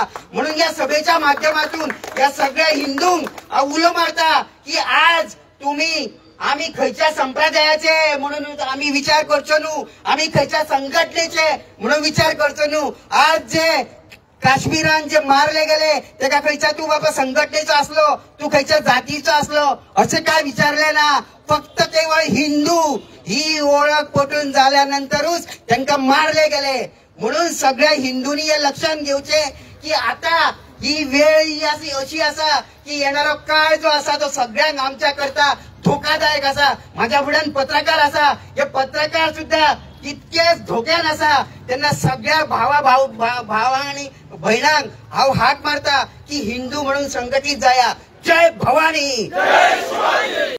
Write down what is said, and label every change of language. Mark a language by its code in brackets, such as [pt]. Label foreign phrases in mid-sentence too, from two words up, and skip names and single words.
[kok] म्हणून या सभेच्या माध्यमातून या सगळ्या हिंदूंक उलो मारता की आज तुम्ही आम्ही खंयच्या संप्रदायाचे म्हणून आम्ही विचार करचो न्हू, आम्ही खंयच्या संघटनेचे म्हणून विचार करचो न्हू. आज जे काश्मीरान जे मारले गेले तेका खंयच्या तू बाबा संघटनेचो असलो तू खंयच्या जातीचो असलो असे काय विचारले ना. फक्त केवळ हिंदू ही ओळख पटून झाल्यानंतरच त्यांना मारले गेले. म्हणून सगळ्या हिंदूंनी हे लक्षात घेवचे की आता ही वेळ ही अशी असा की येणारा काळ जो असा तो सगळ्यांक आमच्या करता धोकादायक असा. माझ्या फुड्यान पत्रकार असा हे पत्रकार सुद्धा तितकेच धोक्यान असा. त्यांना सगळ्या भावा आणि बहिणांक हांव हाक मारता की हिंदू म्हणून संघटित जाया. जय भवानी.